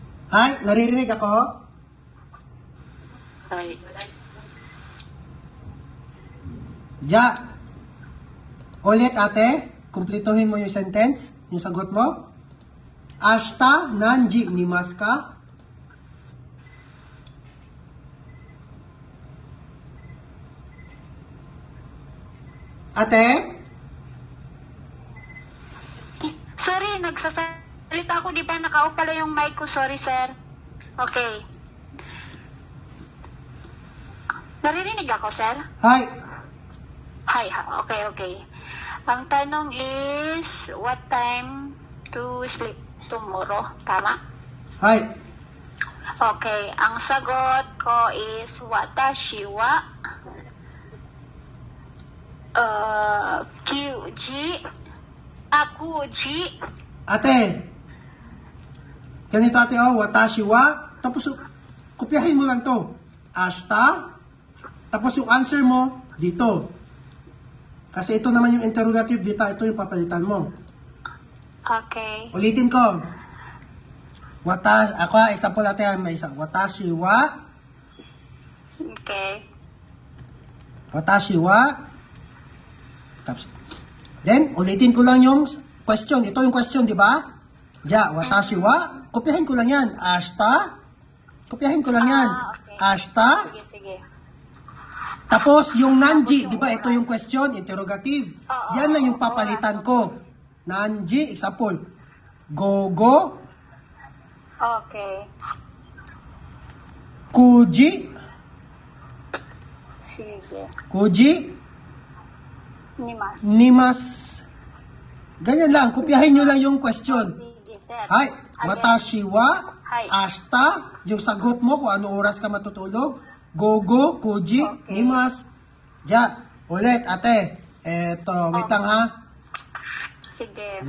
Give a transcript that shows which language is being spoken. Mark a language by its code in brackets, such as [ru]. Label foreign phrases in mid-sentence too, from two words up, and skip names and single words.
[tl] Hay, naririnig ako? Hi. Ja. Ulit ate, kumplituhin mo yung sentence, yung sagot mo. [ja] 明日何時にますか? [tl] Ate? Sorry, nagsasalita ako. Di ba naka-off pala yung mic ko? Sorry, sir. Okay. Naririnig ako, sir? Hay. Hi, okay, okay. Ang tanong is, [en] what time to sleep tomorrow? [tl] Tama? Hay. Okay, ang sagot ko is, [ja] 私は九時. [tl] Ate. Ganito ate [ja] 私は. [tl] Tapos kopyahin mo lang to. Ashita. Tapos yung answer mo dito. Kasi ito naman yung interrogative dito. Ito yung papalitan mo. Okay. Ulitin ko. Example natin may isa. [ja] 私は. Okay. 私は. [tl] Tapos, then, ulitin ko lang yung question. Ito yung question, di ba? [ja] じゃ、私は. [tl] Kopyahin ko lang yan. Ashita. Kopyahin ko lang yan. Okay. Ashita. Sige, sige. Tapos, yung nanji, di ba? Ito yung question, interrogative. Oo, Yan lang yung papalitan ko. Nanji, example. Gogo. Okay. Kuji. Sige. Kuji. Nimas. Nimas. Ganyan lang. Kopyahin nyo lang yung question. Sige, sir. Hay, [ja] 私は, Hi. ashita, [tl] yung sagot mo kung ano oras ka matutulog, [ja] 午後、九時, [tl] Okay. nimas, ja, ulit, ate, eto, wait lang ha, Sige.